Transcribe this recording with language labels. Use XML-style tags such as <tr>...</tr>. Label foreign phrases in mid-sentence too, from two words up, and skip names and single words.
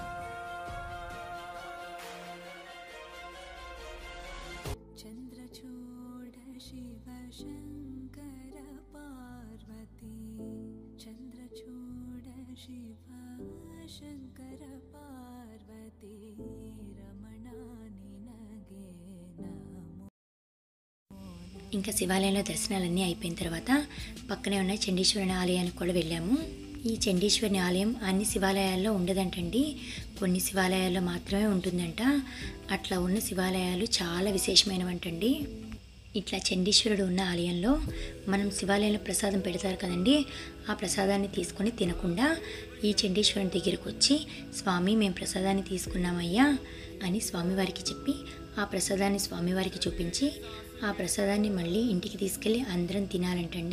<sa>चंद्रचूड शिव शंकर पार्वती, चंद्रचूड शिव शंकर पार्वती, रमणानि नगे नमो।</sa> <te>ఇంకా శివాలయంలో దర్శనాలన్నీ అయిపోయిన తర్వాత పక్కనే ఉన్న చండీశ్వరుని ఆలయానికి కూడా వెళ్ళాము. ఈ చండీశ్వరిని ఆలయం అన్ని శివాలయాల్లో ఉండదంటండి, కొన్ని శివాలయాల్లో మాత్రమే ఉంటుందంట. అట్లా ఉన్న శివాలయాలు చాలా విశేషమైనవంటండి. ఇట్లా చండీశ్వరుడు ఉన్న ఆలయంలో మనం శివాలయంలో ప్రసాదం పెడతారు కదండి, ఆ ప్రసాదాన్ని తీసుకొని తినకుండా ఈ చండీశ్వరుని దగ్గరికి వచ్చి, స్వామి మేము ప్రసాదాన్ని తీసుకున్నామయ్యా అని స్వామివారికి చెప్పి ఆ ప్రసాదాన్ని స్వామివారికి చూపించి ఆ ప్రసాదాన్ని మళ్ళీ ఇంటికి తీసుకెళ్ళి అందరం తినాలంటండి.</te>